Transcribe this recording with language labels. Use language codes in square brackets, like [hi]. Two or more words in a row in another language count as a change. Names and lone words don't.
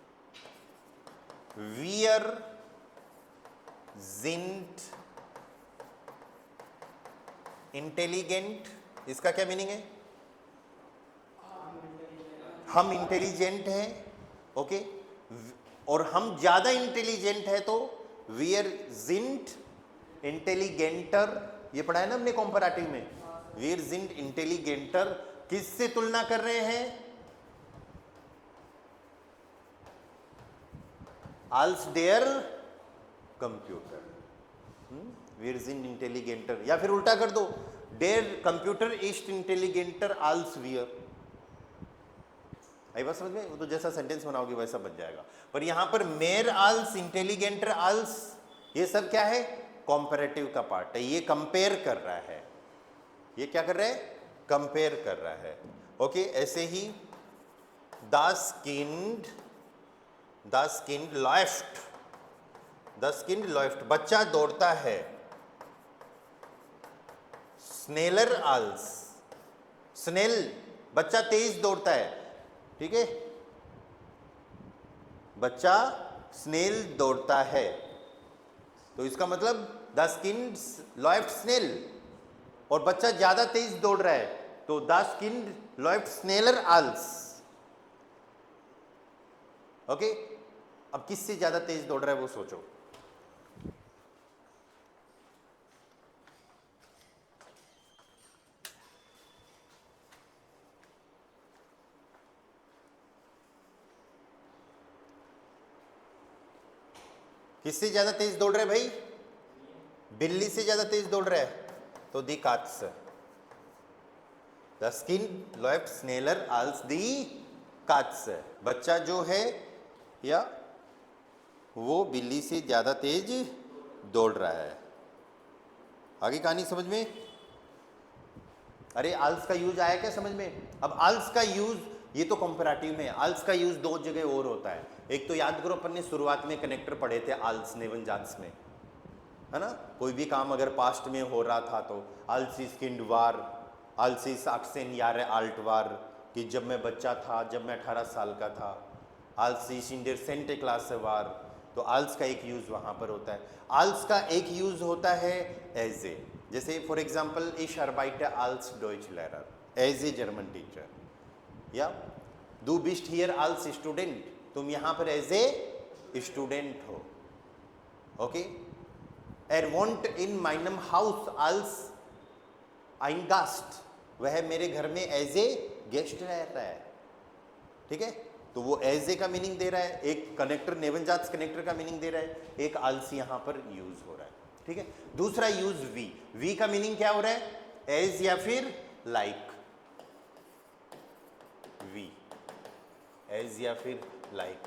[de] Wir sind intelligent, [hi] इसका क्या मीनिंग है? हम इंटेलिजेंट हैं। ओके, और हम ज्यादा इंटेलिजेंट है तो [de] wir sind intelligenter, [hi] ये पढ़ा है ना हमने कंपैरेटिव में। [de] wir sind intelligenter [hi] किससे तुलना कर रहे हैं? [de] als der Computer. wir sind intelligenter, [hi] या फिर उल्टा कर दो, [de] der Computer ist intelligenter als wir. [hi] आई बात समझ में? वो तो जैसा सेंटेंस बनाओगे वैसा बन जाएगा। पर यहां पर [de] mehr als, intelligenter als, [hi] ये सब क्या है? कॉम्पैरेटिव का पार्ट है। ये कंपेयर कर रहा है। ये क्या कर रहा है? कंपेयर कर रहा है। ओके, ऐसे ही [de] das Kind läuft, das Kind läuft, [hi] बच्चा दौड़ता है। [de] schneller als, [hi] स्नेल, बच्चा तेज दौड़ता है। ठीक है, बच्चा स्नेल दौड़ता है, तो इसका मतलब [de] das Kind läuft schnell, [hi] और बच्चा ज्यादा तेज दौड़ रहा है तो [de] das Kind läuft schneller als। [hi] ओके, अब किससे ज्यादा तेज दौड़ रहा है वो सोचो। किससे ज्यादा तेज दौड़ रहा है भाई? बिल्ली से ज्यादा तेज दौड़ रहा है तो [de] die Katze. Das Kind läuft schneller als die Katze, [hi] बच्चा जो है या वो बिल्ली से ज्यादा तेज दौड़ रहा है। आगे कहानी समझ में? अरे आल्स का यूज आया क्या समझ में? अब आल्स का यूज, ये तो कंपैरेटिव में, आल्स का यूज दो जगह और होता है। एक तो याद करो अपन ने शुरुआत में कनेक्टर पढ़े थे [de] als Nebensatz [hi] में, है ना? कोई भी काम अगर पास्ट में हो रहा था तो [de] als ich Kind war, als ich achtzehn Jahre alt war, [hi] कि जब मैं बच्चा था, जब मैं 18 साल का था। [de] als ich in der sechsten Klasse war, [hi] तो आल्स का एक यूज वहां पर होता है। आल्स का एक यूज होता है [en] as a, [hi] जैसे [en] for example [de] ich arbeite als Deutschlehrer, [en] as a German teacher, [de] या du bist hier als Student, [hi] तुम यहाँ पर [en] as a student [hi] हो। ओके, [de] er wohnt in meinem Haus als ein Gast, [hi] वह मेरे घर में [en] as a guest [hi] रहता है। ठीक है, तो वो [en] as a [hi] का मीनिंग दे रहा है, एक कनेक्टर [de] Nebensatz [hi] कनेक्टर का मीनिंग दे रहा है, एक आल्स यहाँ पर यूज हो रहा है। ठीक है, दूसरा यूज वी, वी का मीनिंग क्या हो रहा है? एज या फिर लाइक। वी, एज या फिर लाइक।